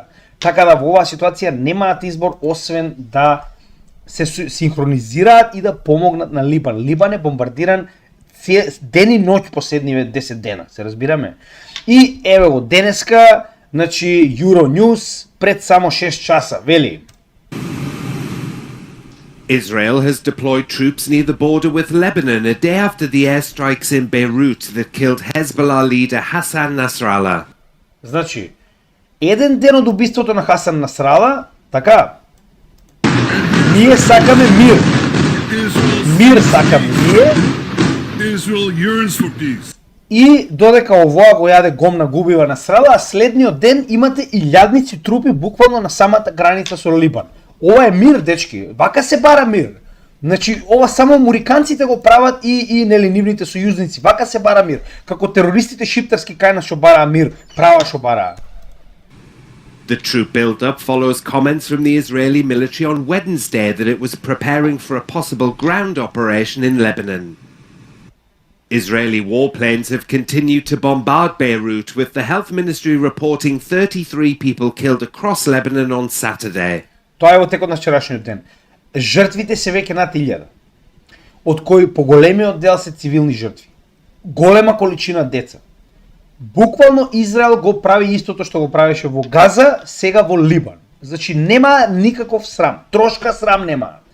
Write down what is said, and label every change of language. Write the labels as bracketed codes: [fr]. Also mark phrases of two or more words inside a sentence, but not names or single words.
[mk] Така да во оваа ситуација немаат избор освен да се синхронизираат и да помогнат на Либан. Либан е бомбардиран ден и ноќ последниве 10 дена, се разбираме. И еве го денеска, значи Euronews пред само 6 часа вели: [en] Israel has deployed troops near the border with Lebanon a day after the airstrikes in Beirut that killed Hezbollah leader Hassan Nasrallah. [mk] Значи, еден ден од убиството на Хасан Насрала, така, ние сакаме мир. Мир сакаме ние. [en] Israel yearns for peace. [mk] И додека овоа го јаде гомна губива Насрала, а следниот ден имате илјадници трупи буквално на самата граница со Либан. Ова е мир, дечки. Вака се бара мир. Значи, ова само американците го прават и нели нивните сојузници. Вака се бара мир. Како терористите шиптарски кај нас што бараа мир, права што бараа. [en] The troop build-up follows comments from the Israeli military on Wednesday that it was preparing for a possible ground operation in Lebanon. Israeli warplanes have continued to bombard Beirut, with the health ministry reporting 33 people killed across Lebanon on Saturday. [mk] Тоа е во текот на вчерашниот ден. Жртвите се веќе над 1000, од кои поголемиот дел се цивилни жртви. Голема количина деца. Буквално Израел го прави истото што го правеше во Газа, сега во Либан. Значи нема никаков срам, трошка срам нема.